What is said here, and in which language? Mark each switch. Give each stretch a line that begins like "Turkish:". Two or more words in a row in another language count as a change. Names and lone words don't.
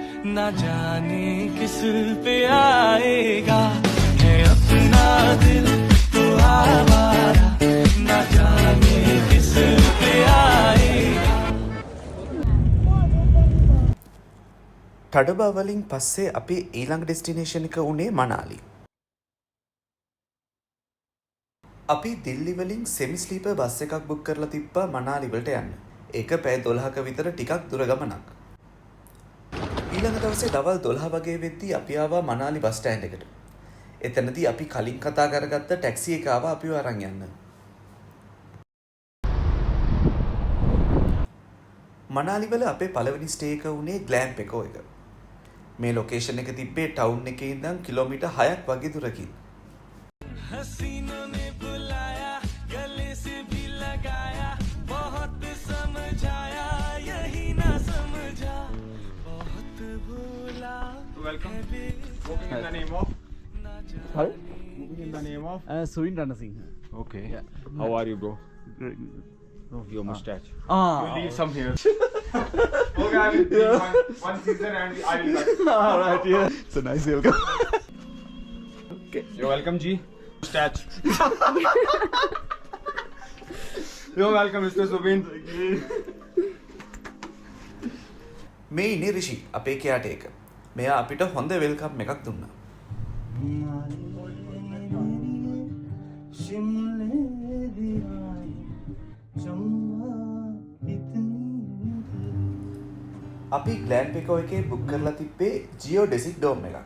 Hindi: ना जाने किस पे आएगा है अपना दिल तो आवारा ना जाने किस पे आएगा.
Sinhala: ටඩබා වලින් පස්සේ අපේ ඊළඟ ඩෙස්ටිනේෂන් එක උනේ මනාලි. අපි දිල්ලි වලින්
English: semi sleeper bus
Sinhala: එකක් බුක් කරලා තිබ්බා මනාලි වලට යන්න. ඒක පැය 12ක විතර ටිකක් දුර ගමනක්. ඊළඟ දවසේ දවල් 12 වගේ වෙද්දී අපි ආවා මනාලි
English: bus stand
Sinhala: එකට. එතනදී අපි කලින් කතා කරගත්ත ටැක්සි එක ආවා අපිව අරන් යන්න. මනාලි වල අපේ පළවෙනි ස්ටේ එක උනේ ග්ලෑම් පෙකෝ එක. මේ ලොකේෂන් එක තිබ්බේ ටවුන් එකේ ඉඳන් කිලෝමීටර් 6ක් වගේ දුරකින්.
Hindi: हसीनों ने बुलाया गले से भी लगाया बहुत समझाया यही ना समझा बहुत भूला.
English: Welcome. Booking in the name of? Sorry? Booking in the name of? Suvin Ranasinghe. Okay. Yeah. How are you, bro? Great. Oh, your mustache. Ah. You leave some here. Okay, I will take one season and I will cut. All right, yeah. It's a nice welcome. Okay. You're welcome, G. Mustache. You're welcome, Mr. Subin.
Sinhala: මේ ඉන්නේ රිෂි අපේ කෙයාට එක. මෙයා අපිට හොඳ වෙල්කම් එකක් දුන්නා. අපි ග්ලෑම් පෙකෝ එකේ බුක් කරලා තිබ්බේ
English: geodesic dome
Sinhala: එකක්.